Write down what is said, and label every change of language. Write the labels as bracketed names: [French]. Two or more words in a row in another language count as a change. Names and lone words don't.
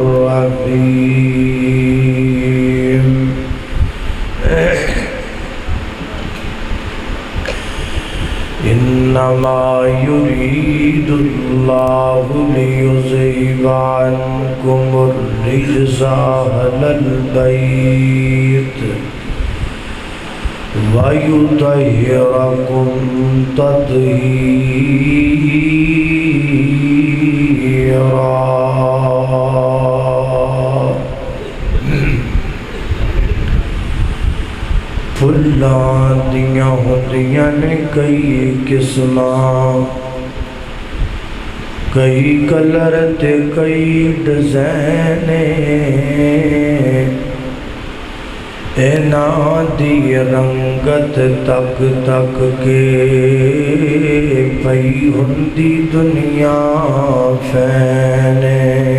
[Arabic] الرحيم إنما يريد الله ليذهب عنكم الرجس أهل البيت ويطهركم [Punjabi] تطهيرا پھلاں دیاں ہوندیاں نے کئی قسماں، کئی کلر تے کئی ڈیزائن، اینا دی رنگت تک تک کے پئی ہوندی دنیا فینے،